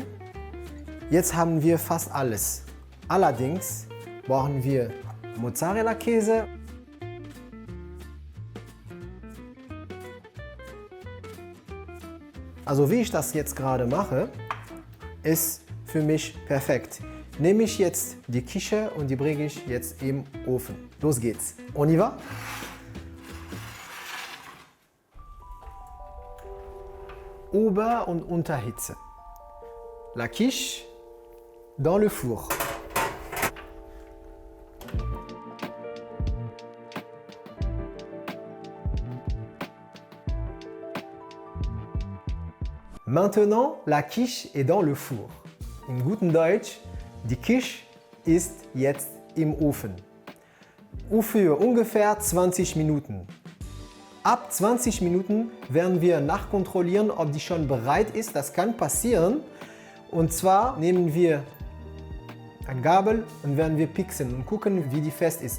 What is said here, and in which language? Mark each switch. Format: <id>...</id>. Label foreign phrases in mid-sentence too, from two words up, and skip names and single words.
<de>Jetzt haben wir fast alles. Allerdings brauchen wir Mozzarella-Käse. Also wie ich das jetzt gerade mache, ist für mich perfekt. Nehme ich jetzt die Quiche und die bringe ich jetzt im Ofen. Los geht's.</de> <fr>On y va?</fr> <de>Ober- und Unterhitze.</de> <fr>La quiche dans le four. Maintenant, la quiche est dans le four.</fr> <de>In guten Deutsch, die Quiche ist jetzt im Ofen. Für ungefähr 20 Minuten. Ab 20 Minuten werden wir nachkontrollieren, ob die schon bereit ist. Das kann passieren. Und zwar nehmen wir eine Gabel und werden wir pieksen und gucken, wie die fest ist.</de>